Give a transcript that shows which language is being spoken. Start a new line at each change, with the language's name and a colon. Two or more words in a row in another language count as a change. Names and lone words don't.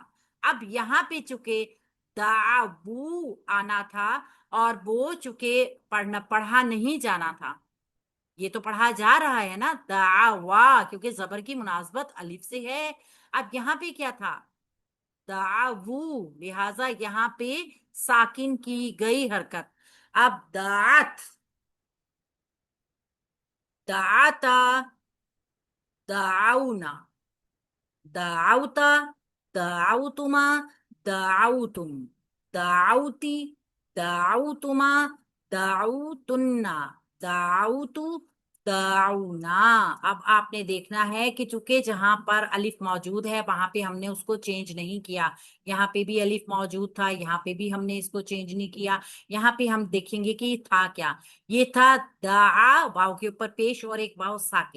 Urdu: اب یہاں پہ چونکہ دعو آنا تھا اور وہ چونکہ پڑھا نہیں جانا تھا، یہ تو پڑھا جا رہا ہے نا، دعوا، کیونکہ زبر کی مناسبت الف سے ہے. اب یہاں پہ کیا تھا؟ دعو، لہذا یہاں پہ ساکن کی گئی حرکت.
Arabic: اب دعت، دعتا، دعونا، دعوتا، دعوتما، دعوتم، دعوتی، دعوتما، دعوتنا، دعوتو، دعونا.
Urdu: اب آپ نے دیکھنا ہے کہ چونکہ جہاں پر الف موجود ہے وہاں پہ ہم نے اس کو چینج نہیں کیا. یہاں پہ بھی الف موجود تھا، یہاں پہ بھی ہم نے اس کو چینج نہیں کیا. یہاں پہ ہم دیکھیں گے کہ یہ تھا کیا. یہ تھا دعا، واو کے اوپر پیش اور ایک واو ساکن.